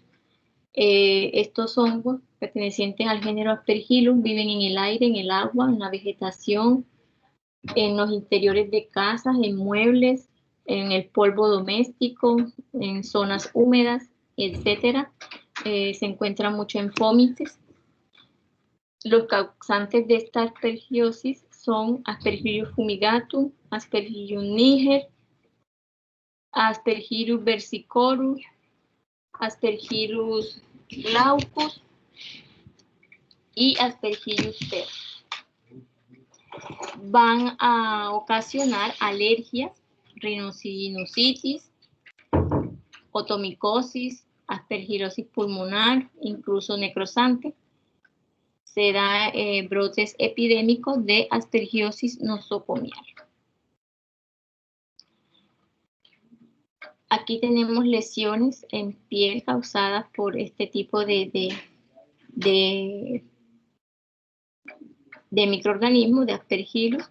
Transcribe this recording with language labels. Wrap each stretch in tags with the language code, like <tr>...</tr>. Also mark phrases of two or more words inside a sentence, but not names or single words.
<es>Estos hongos pertenecientes al género Aspergillus viven en el aire, en el agua, en la vegetación, en los interiores de casas, en muebles, en el polvo doméstico, en zonas húmedas, etcétera. Se encuentra mucho en fomites. Los causantes de esta aspergillosis son Aspergillus fumigatum, Aspergillus niger, Aspergillus versicolor, Aspergillus glaucus y Aspergillus ter. Van a ocasionar alergias, rinosinusitis, otomicosis, aspergilosis pulmonar, incluso necrosante. Se da brotes epidémicos de aspergillosis nosocomial. Aquí tenemos lesiones en piel causadas por este tipo de microorganismos, de aspergillus.</es>